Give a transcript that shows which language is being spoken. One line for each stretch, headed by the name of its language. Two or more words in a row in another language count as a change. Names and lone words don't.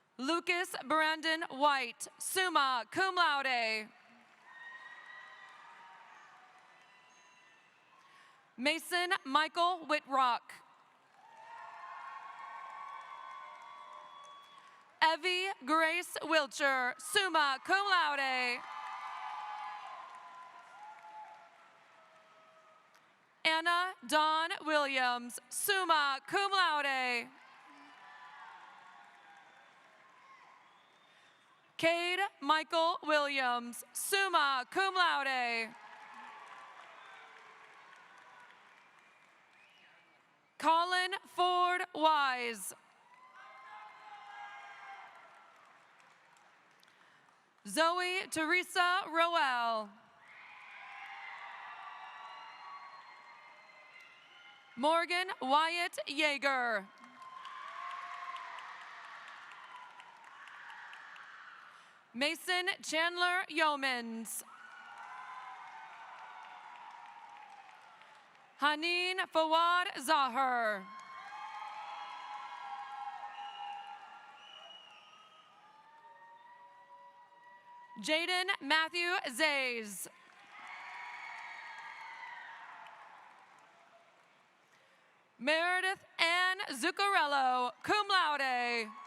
English: Lucas Brandon White,
Latin: summa cum laude.
English: Mason Michael Whitrock. Evie Grace Wiltshire,
Latin: summa cum laude.
English: Anna Dawn Williams,
Latin: summa cum laude.
English: Cade Michael Williams,
Latin: summa cum laude.
English: Colin Ford Wise. Zoe Teresa Roel. Morgan Wyatt Yeager. Mason Chandler Yeomans. Haneen Fawad Zahar. Jaden Matthew Zays. Meredith Ann Zuccarello,
Latin: cum laude.